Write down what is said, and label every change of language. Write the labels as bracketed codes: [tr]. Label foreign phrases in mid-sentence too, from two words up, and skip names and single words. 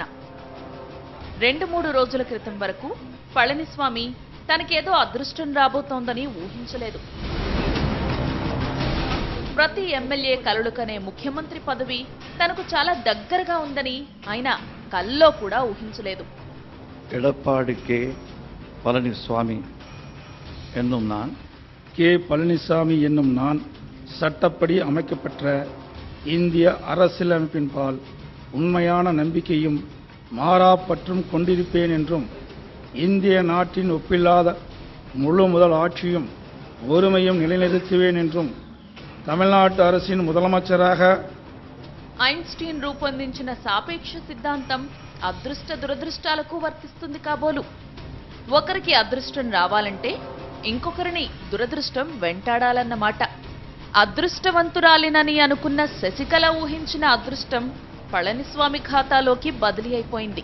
[te] 2-3 రోజుల క్రితం వరకు పళనిస్వామి తనకేదో అదృష్టం రాబోతోందని ఊహించలేదు. ప్రతి ఎమ్మెల్యే కలలు కనే ముఖ్యమంత్రి పదవి తనకు చాలా దగ్గరగా ఉందని ఆయన కల్లో కూడా ఊహించలేదు. [ta] எடப்பாடி கே பழனிசாமி என்னும் நான் பழனிசாமி என்னும் நான் சட்டப்படி அமைக்கப்பட்ட இந்திய அரசியலமைப்பின் பால் உண்மையான நம்பிக்கையும் மாறாப்பற்றும் கொண்டிருப்பேன் என்றும் இந்திய நாட்டின் ஒப்பில்லாத முழு முதல் ஆட்சியும் ஒருமையும் நிலைநிறுத்துவேன் என்றும் తమిళనాడు அரசின் முதலமைச்சராக [te] ఐన్స్టీన్ రూపొందించిన సాపేక్ష సిద్ధాంతం అదృష్ట దురదృష్టాలకు వర్తిస్తుంది కాబోలు. ఒకరికి అదృష్టం రావాలంటే ఇంకొకరిని దురదృష్టం వెంటాడాలన్నమాట. అదృష్టవంతురాలినని అనుకున్న శశికళ ఊహించిన అదృష్టం పళనిస్వామి ఖాతాలోకి బదిలీ అయిపోయింది.